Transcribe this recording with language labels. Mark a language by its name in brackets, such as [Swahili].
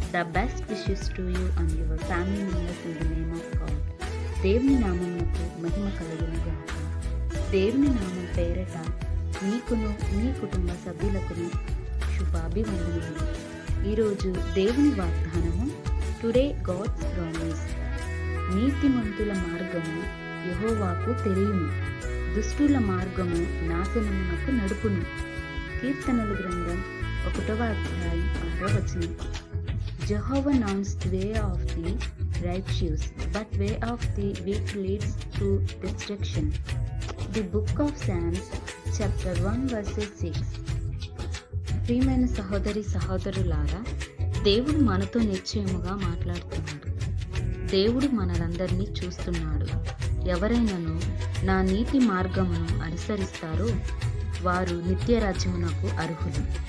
[English] The best wishes to you and your family members in the name of God. [Telugu] దేవుని నామమునకు మహిమ కలుగును గాక. దేవుని నామం పేరట మీకును మీ కుటుంబ సభ్యులకును శుభాభివందనములు. ఈరోజు దేవుని వాగ్దానము [English] Today God's promise. [Telugu] నీతిమంతుల మార్గము యెహోవాకు తెలియను, దుష్టుల మార్గము నాశనమునకు నడుపును. కీర్తనల గ్రంథం 1వ అధ్యాయం 6వ వచనం. [English] Jehovah knows the way of the righteous, but way of the wicked leads to destruction. The book of Psalms, chapter 1 verses 6. [Telugu] ప్రియమైన సహోదరి సహోదరులారా, దేవుడు మనతో నిశ్చయముగా మాట్లాడుతున్నాడు. దేవుడు మనలందరినీ చూస్తున్నాడు. ఎవరైనాను నా నీతి మార్గమును అనుసరిస్తారో వారు నిత్యరాజ్యమునకు అర్హులు.